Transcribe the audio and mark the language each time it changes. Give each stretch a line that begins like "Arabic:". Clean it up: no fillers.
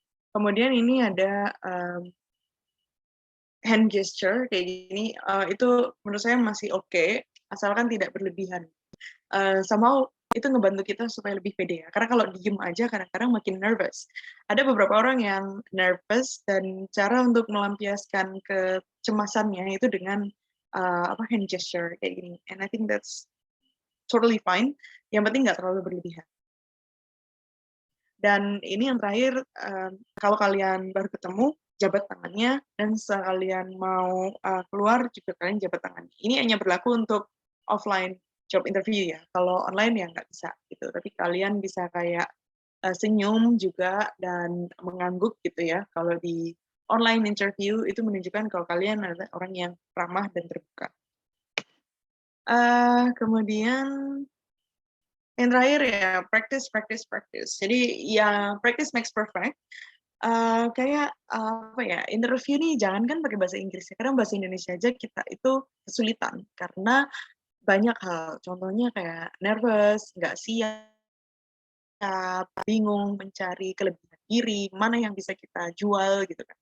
Indonesian: Kemudian ini ada hand gesture kayak gini, itu menurut saya masih oke, asalkan tidak berlebihan. Somehow itu ngebantu kita supaya lebih pede ya. Karena kalau diem aja kadang-kadang makin nervous. Ada beberapa orang yang nervous dan cara untuk melampiaskan kecemasannya itu dengan hand gesture kayak gini.
English: And I think that's totally fine.
Indonesian: Yang penting nggak terlalu berlebihan. Dan ini yang terakhir, kalau kalian baru ketemu, jabat tangannya, dan sekalian mau keluar juga kalian jabat tangannya. Ini hanya berlaku untuk offline job interview ya. Kalau online ya nggak bisa gitu. Tapi kalian bisa kayak senyum juga dan mengangguk gitu ya. Kalau di online interview itu menunjukkan kalau kalian adalah orang yang ramah dan terbuka. Kemudian yang terakhir ya practice.
English: Jadi ya practice makes perfect.
Indonesian: Kayak apa ya, interview nih jangan kan pakai bahasa Inggris ya, karena bahasa Indonesia aja kita itu kesulitan karena banyak hal. Contohnya kayak nervous, nggak siap, bingung mencari kelebihan diri, mana yang bisa kita jual gitu kan.